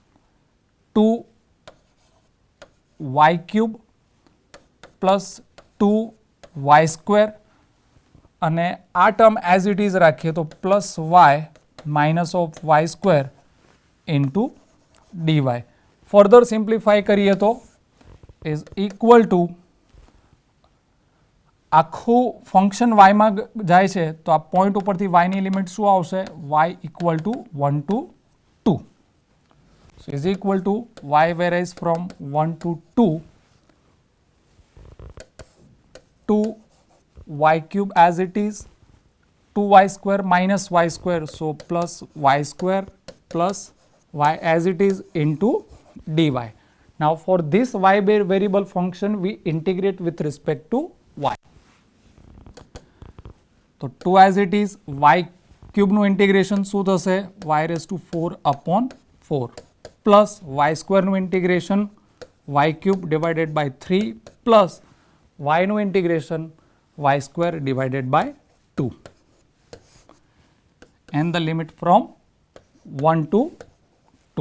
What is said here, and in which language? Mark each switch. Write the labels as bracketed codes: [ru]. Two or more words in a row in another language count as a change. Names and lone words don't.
[en] 2y³ plus 2y² [gu] અને આ ટર્મ [en] as it is [gu] રાખીએ તો [en] plus y minus of y² into dy. further simplify [gu] કરીએ તો [en] is equal to [gu] આખું ફંક્શન y માં જાય છે તો આ પોઈન્ટ ઉપરથી y ની લિમિટ શું આવશે? [en] y equal to 1 to 2. So is equal to y varies from 1 to 2 to y³ as it is, 2y² minus y², so plus y² plus y as it is into dy. Now for this y variable function we integrate with respect to y. [gu] તો 2 [en] as it is, [gu] y³ નું ઇન્ટિગ્રેશન શું થશે? [en] y⁴/4 plus y² નું integration y³ divided by 3 plus y નું integration y² divided by 2 and the limit from 1 to 2.